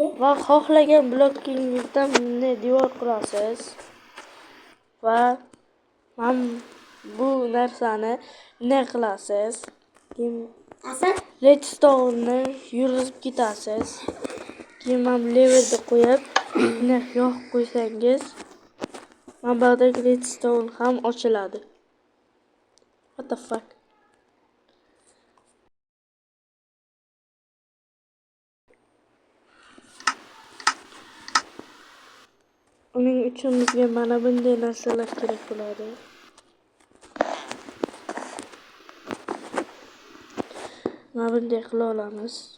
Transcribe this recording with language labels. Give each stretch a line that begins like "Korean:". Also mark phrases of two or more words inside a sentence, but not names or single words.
Uzbek: va xohlagan blokingizdan bunday devor qurasiz va bu narsani ne qilasiz? Asad, Redstone'ni yurg'izib ketasiz. Keyin mana bu levelni qo'yib, buni yoqib qo'ysangiz, mana bu yerdagi redstone ham ochiladi.
English: What the fuck?
Uzbek: Uning uchun bizga mana bunday narsalar kerak bo'ladi. Mana bunday qila olamiz.